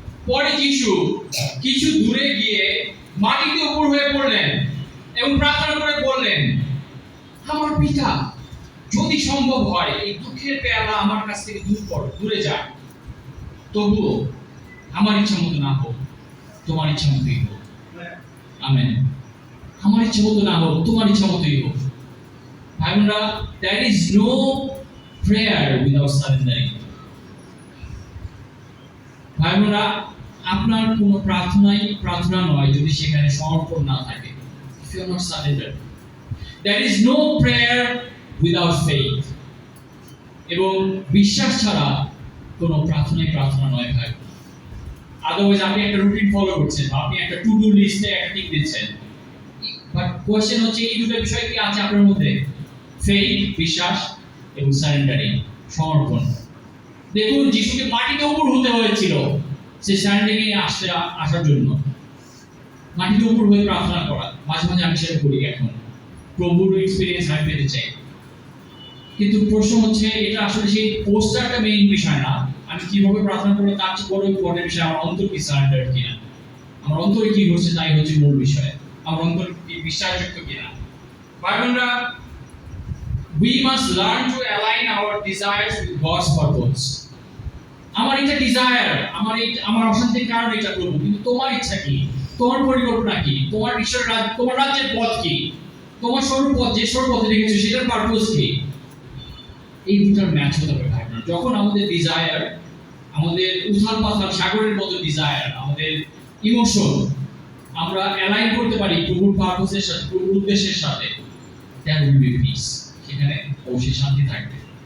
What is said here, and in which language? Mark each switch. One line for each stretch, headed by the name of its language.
Bangla: পরে যিশু কিছু দূরে গিয়ে মাটিতে উপর হয়ে পড়লেন এবং প্রার্থনা করে বললেন, আমার পিতা, যদি সম্ভব হয় এই দুঃখের পেয়ালা আমার কাছ থেকে দূরে যায়, তবুও আমার ইচ্ছা মতো না হোক, তোমার ইচ্ছা মতোই হোক। আমেন। আমার ইচ্ছা মতো না হোক, তোমার ইচ্ছা মতোই হোক। ভাই বোনরা,
English: there is no prayer without surrendering.
Bangla: ভাই বোনরা, আপনার কোনো প্রার্থনা নয় যদি সেখানে সমর্পণ না থাকে।
English: If you are not surrendered, there is no prayer without faith.
Bangla: এবং বিশ্বাস ছাড়া কোনো প্রার্থনা নয় ভাই। আদারওয়াইজ আপনি একটা রুটিন ফলো করছেন, আপনি একটা টু ডু লিস্টে একটা টিক দিচ্ছেন, বাট কোশ্চেন হচ্ছে এই দুটো বিষয় কি আছে আপনার মধ্যে? ফেইথ, বিশ্বাস, এবং সারেন্ডারিং, সমর্পণ। দেখুন, যিশুকে মাটিতে উপর হতে হয়েছিল সে সারেন্ডারিং এ আসার জন্য। মাটিতে উপর হয়ে প্রার্থনা করা, মাঝে মাঝে আমি সেটা করি এখন। প্রভুর এক্সপেরিয়েন্স আমি পেতে চাই। কিন্তু প্রশ্ন হচ্ছে, এটা আসলে সেই পোস্টারটা মেইন বিষয় না। আমি কিভাবে প্রার্থনা করবো তার চেয়ে বড় ইম্পর্টেন্ট বিষয় আমার অন্তর কি সারেন্ডার কিনা, আমার অন্তরে কি হচ্ছে তাই হচ্ছে মূল বিষয়। আমার অন্তর কি বিশ্বাসযোগ্য কিনা। ভাই বোনরা,
English: we must learn to align our desires with God's purpose.
Bangla: আমার এটা ডিজায়ার, আমার অশান্তির কারণ এটা করব, কিন্তু তোমার ইচ্ছা কি, তোমার পরিকল্পনা কি, তোমার তোমার রাজ্যের পথ কি, তোমার সরু পথ, যে সরু পথে রেখেছো সেটার পারপোজ কি, এই দুটার ম্যাচ হতে হবে ভাই বোনরা। যখন আমাদের ডিজায়ার, আমাদের উথাল পাথাল সাগরের মতো ডিজায়ার, আমাদের ইমোশন আমরা অ্যালাইন করতে পারি প্রভুর পারপোজের সাথে, প্রভুর উদ্দেশ্যের সাথে,
English: there will be peace,
Bangla: সেখানে অবশ্যই শান্তি থাকবে।